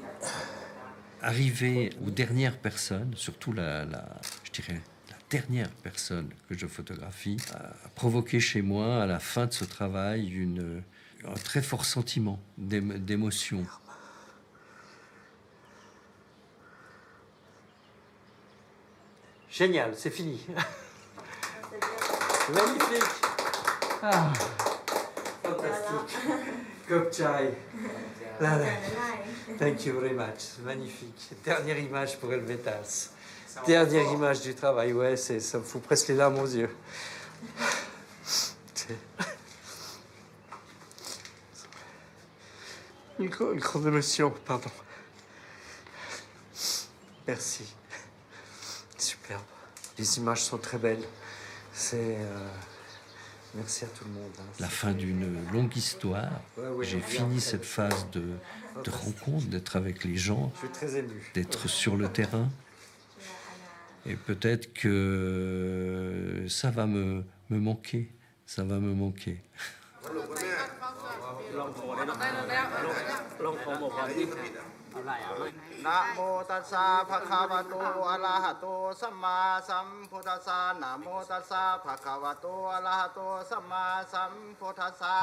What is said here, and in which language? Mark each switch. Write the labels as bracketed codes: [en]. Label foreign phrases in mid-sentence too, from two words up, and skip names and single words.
[fr] Arriver aux dernières personnes, surtout je dirais la dernière personne que je photographie, a provoqué chez moi, à la fin de ce travail, un très fort sentiment d'émotion. Génial, c'est fini. Magnifique. Ah, fantastique. Kopchai. Là, là. [en] Thank you very much. [fr] Magnifique. Dernière image pour Helvetas. Dernière image du travail. Ouais, ça me fout presque les larmes aux yeux. Une grande émotion, pardon. Merci. Superbe. Les images sont très belles. Merci à tout le monde. La fin d'une longue histoire. J'ai fini cette phase de rencontre, d'être avec les gens, Je suis très ému. d'être sur le terrain. Et peut-être que ça va me manquer. Ça va me manquer. [pi] Namo tassa bhagavato arahato samma sambuddhassa. Namo tassa bhagavato arahato samma sambuddhassa.